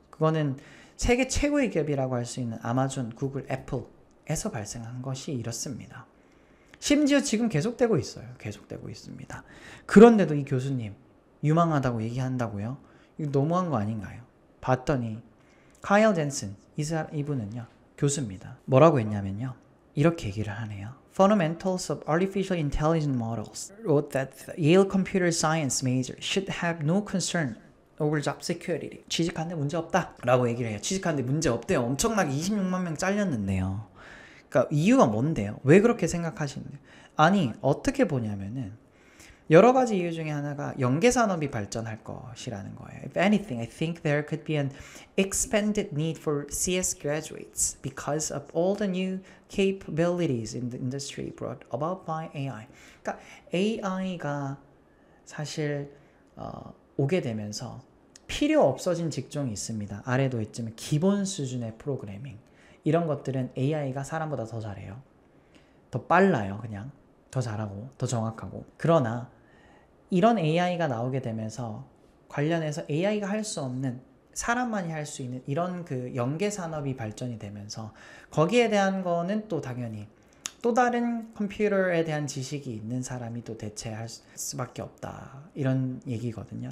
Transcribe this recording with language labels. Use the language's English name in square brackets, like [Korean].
[Korean] 그거는 세계 최고의 기업이라고 할 수 있는 아마존, 구글, 애플에서 발생한 것이 이렇습니다. 심지어 지금 계속되고 있어요. 계속되고 있습니다. 그런데도 이 교수님 유망하다고 얘기한다고요? 이거 너무한 거 아닌가요? 봤더니 카일 젠슨 이분은요 교수입니다. 뭐라고 했냐면요 이렇게 얘기를 하네요. [English] Fundamentals of Artificial Intelligence Models wrote that the Yale Computer Science major should have no concern over job security. [Korean] 취직하는데 문제 없다 라고 얘기를 해요. 취직하는데 문제 없대요. 엄청나게 26만 명 잘렸는데요. 그러니까 이유가 뭔데요? 왜 그렇게 생각하시는데요? 아니 어떻게 보냐면은 여러 가지 이유 중에 하나가 연계산업이 발전할 것이라는 거예요. [English] If anything, I think there could be an expanded need for CS graduates because of all the new capabilities in the industry brought about by AI. [Korean] 그러니까 AI가 사실 오게 되면서 필요 없어진 직종이 있습니다. 아래도 있지만 기본 수준의 프로그래밍 이런 것들은 AI가 사람보다 더 잘해요. 더 빨라요. 그냥 더 잘하고 더 정확하고. 그러나 이런 AI가 나오게 되면서 관련해서 AI가 할 수 없는 사람만이 할 수 있는 이런 연계 산업이 발전이 되면서 거기에 대한 거는 또 당연히 또 다른 컴퓨터에 대한 지식이 있는 사람이 또 대체할 수밖에 없다 이런 얘기거든요.